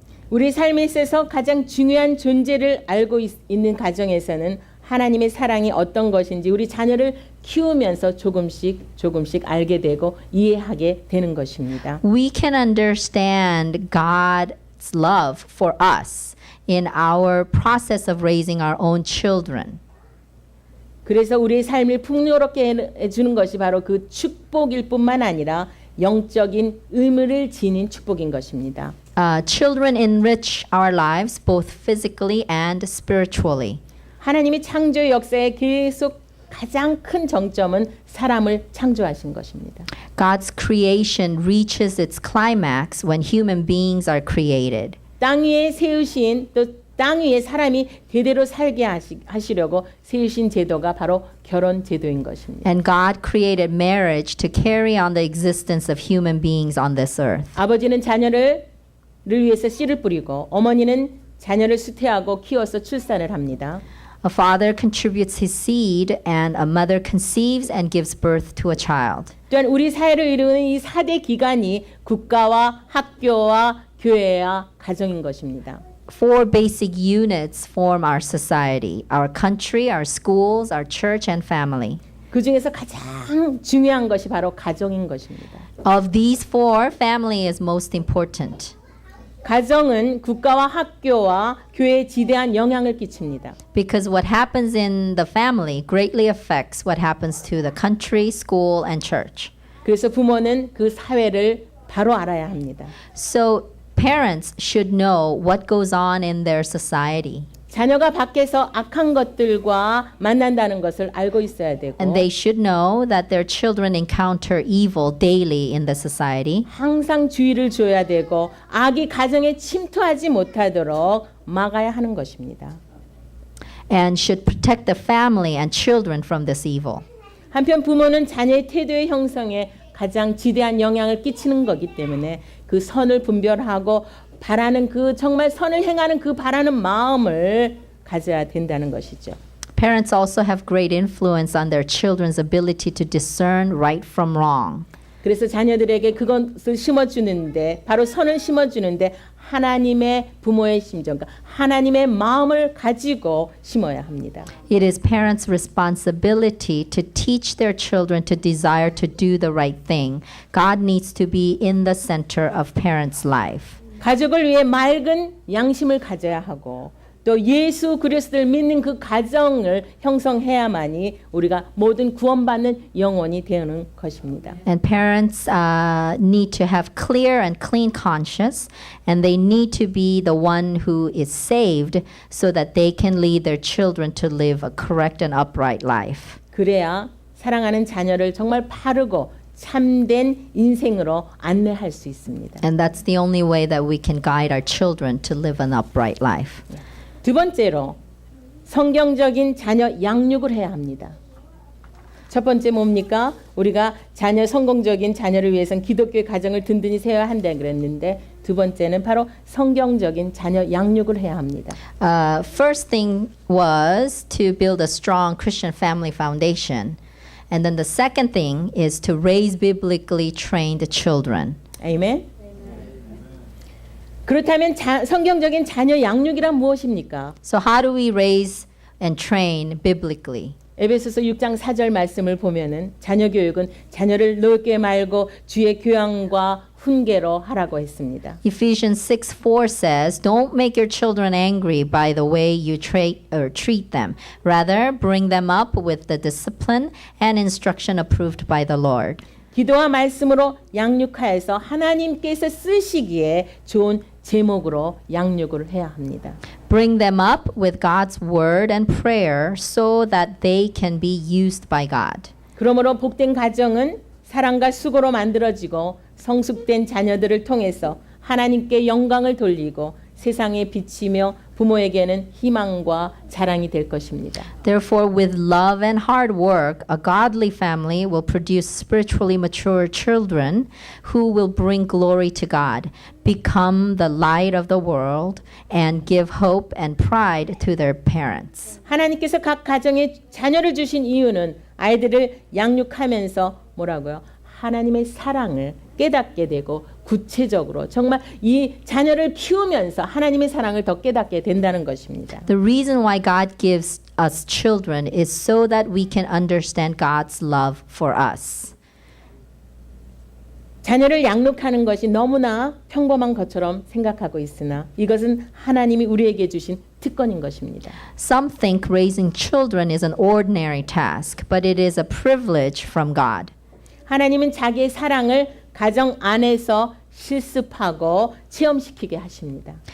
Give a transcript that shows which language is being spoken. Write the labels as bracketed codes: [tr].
[ko] 우리 삶에 있어서 가장 중요한 존재를 알고 있는 가정에서는 하나님의 사랑이 어떤 것인지 우리 자녀를 키우면서 조금씩 알게 되고 이해하게 되는 것입니다. [en] We can understand God's love for us in our process of raising our own children. [ko] 그래서 우리의 삶을 풍요롭게 해주는 것이 바로 그 축복일 뿐만 아니라 영적인 의무를 지닌 축복인 것입니다. [en] Children enrich our lives both physically and spiritually. [ko] 하나님이 창조 역사에 계속 가장 큰 정점은 사람을 창조하신 것입니다. [en] God's creation reaches its climax when human beings are created. [ko] 땅 위에 세우신 또 땅 위에 사람이 대대로 살게 하시려고 세우신 제도가 바로 결혼 제도인 것입니다. [en] And God created marriage to carry on the existence of human beings on this earth. [ko] 아버지는 자녀를 위해서 씨를 뿌리고 어머니는 자녀를 수태하고 키워서 출산을 합니다. [en] A father contributes his seed and a mother conceives and gives birth to a child. [ko] 또한 우리 사회를 이루는 이 4대 기관이 국가와 학교와 교회와 가정인 것입니다. [en] Four basic units form our society: our country, our schools, our church, and family. [ko] 그 중에서 가장 중요한 것이 바로 가정인 것입니다. [en] Of these four, family is most important [ko] 가정은 국가와 학교와 교회에 지대한 영향을 끼칩니다. [en] because what happens in the family greatly affects what happens to the country, school, and church. [ko] 그래서 부모는 그 사회를 바로 알아야 합니다. [en] So parents should know what goes on in their society. [ko] 자녀가 밖에서 악한 것들과 만난다는 것을 알고 있어야 되고 [en] And they should know that their children encounter evil daily in the society. [ko] 항상 주의를 줘야 되고 악이 가정에 침투하지 못하도록 막아야 하는 것입니다. [en] And should protect the family and children from this evil. [ko] 한편 부모는 자녀의 태도의 형성에 가장 지대한 영향을 끼치는 거기 때문에 그 선을 분별하고 바라는 그 정말 선을 행하는 그 바라는 마음을 가져야 된다는 것이죠. [en] Parents also have great influence on their children's ability to discern right from wrong. [ko] 그래서 자녀들에게 그것을 심어주는데 바로 선을 심어주는데 하나님의 부모의 심정, 하나님의 마음을 가지고 심어야 합니다. [en] It is parents' responsibility to teach their children to desire to do the right thing. God needs to be in the center of parents' life. [ko] 가족을 위해 맑은 양심을 가져야 하고 또 예수 그리스도를 믿는 그 가정을 형성해야만이 우리가 모든 구원받는 영혼이 되는 것입니다. [en] And parents need to have clear and clean conscience, and they need to be the one who is saved so that they can lead their children to live a correct and upright life. [ko] 그래야 사랑하는 자녀를 정말 바르고 참된 인생으로 안내할 수 있습니다. [en] And that's the only way that we can guide our children to live an upright life. [ko] 두 번째로 성경적인 자녀 양육을 해야 합니다. 첫 번째 뭡니까? 우리가 성공적인 자녀를 위해서는 기독교의 가정을 든든히 세워야 한다 그랬는데 두 번째는 바로 성경적인 자녀 양육을 해야 합니다. [en] First thing was to build a strong Christian family foundation. And then the second thing is to raise biblically trained children. [ko] 아멘. 그렇다면 성경적인 자녀 양육이란 무엇입니까? [en] So how do we raise and train biblically? [ko] 에베소서 6장 4절 말씀을 보면은 자녀 교육은 자녀를 넓게 말고 주의 교양과 훈계로 하라고 했습니다. [en] Ephesians 6:4 says, "Don't make your children angry by the way you treat them. Rather, bring them up with the discipline and instruction approved by the Lord." [ko] 기도와 말씀으로 양육하여서 하나님께서 쓰시기에 좋은 제목으로 양육을 해야 합니다. [en] Bring them up with God's word and prayer so that they can be used by God. [ko] 그러므로 복된 가정은 사랑과 수고로 만들어지고 성숙된 자녀들을 통해서 하나님께 영광을 돌리고 세상에 비치며 부모에게는 희망과 자랑이 될 것입니다. [en] Therefore, with love and hard work, a godly family will produce spiritually mature children who will bring glory to God, become the light of the world, and give hope and pride to their parents. [ko] 하나님께서 각 가정에 자녀를 주신 이유는 아이들을 양육하면서 뭐라고요? 하나님의 사랑을 깨닫게 되고 구체적으로 정말 이 자녀를 키우면서 하나님의 사랑을 더 깨닫게 된다는 것입니다. [en] The reason why God gives us children is so that we can understand God's love for us. [ko] 자녀를 양육하는 것이 너무나 평범한 것처럼 생각하고 있으나 이것은 하나님이 우리에게 주신 특권인 것입니다. [en] Some think raising children is an ordinary task, but it is a privilege from God. [ko] 하나님은 자기의 사랑을 가정 안에서 실습하고 체험시키게 하십니다.